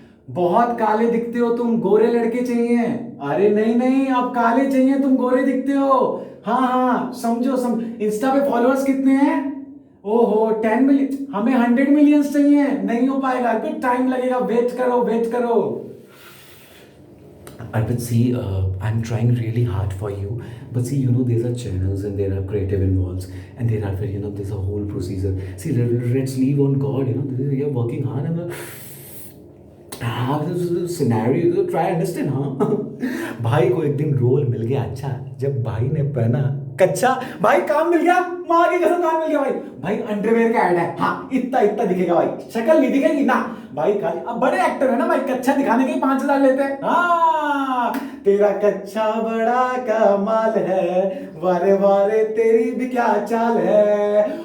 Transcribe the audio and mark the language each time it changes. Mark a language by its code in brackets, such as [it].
[hi] बहुत काले दिखते हो तुम, गोरे लड़के चाहिए। अरे नहीं नहीं आप काले चाहिए, तुम गोरे दिखते हो। हाँ हाँ समझो इंस्टा पे फॉलोअर्स कितने हैं? ओहो 10 मिलियन, हमें 100 मिलियन चाहिए। नहीं हो पाएगा, कुछ टाइम लगेगा, वेट करो। [en] Arpit, see, I'm trying really hard for you, but see, there's are channels and there are creative involves, and there are, there's a whole procedure. See, let's leave on God, you're working hard and this scenario, try understand, हाँ? [hi] भाई को एक दिन role मिल गया अच्छा, जब भाई ने पहना कच्चा, भाई काम मिल गया, माँ की कसम काम मिल गया भाई अंडरवेयर का ऐड है। हाँ इतना दिखेगा भाई, शक्ल नहीं दिखेगी ना भाई, खाली अब बड़े एक्टर है ना भाई, कच्चा दिखाने के 5,000 लेते हैं। हाँ तेरा कच्चा बड़ा कमाल है, वारे तेरी भी क्या चाल है।